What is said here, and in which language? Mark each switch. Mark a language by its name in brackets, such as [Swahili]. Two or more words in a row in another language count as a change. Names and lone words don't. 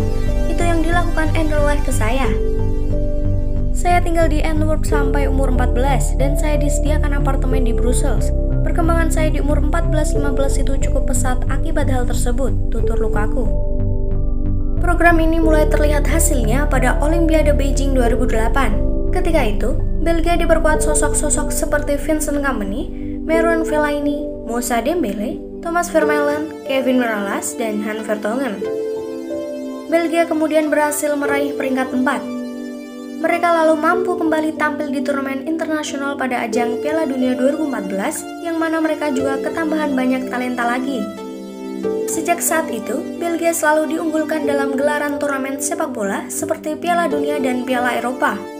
[Indonesian] Itu yang dilakukan Anderlecht ke saya. Saya tinggal di Antwerp sampai umur 14 dan saya disediakan apartemen di Brussels. Perkembangan saya di umur 14-15 itu cukup pesat akibat hal tersebut, tutur Lukaku. Program ini mulai terlihat hasilnya pada Olimpiade Beijing 2008. Ketika itu, Belgia diperkuat sosok-sosok seperti Vincent Kompany, Marouane Fellaini, Moussa Dembélé, Thomas Vermaelen, Kevin Mirallas, dan Han Vertonghen. Belgia kemudian berhasil meraih peringkat 4. Mereka lalu mampu kembali tampil di turnamen internasional pada ajang Piala Dunia 2014, yang mana mereka juga ketambahan banyak talenta lagi. Sejak saat itu, Belgia selalu diunggulkan dalam gelaran turnamen sepak bola seperti Piala Dunia dan Piala Eropa.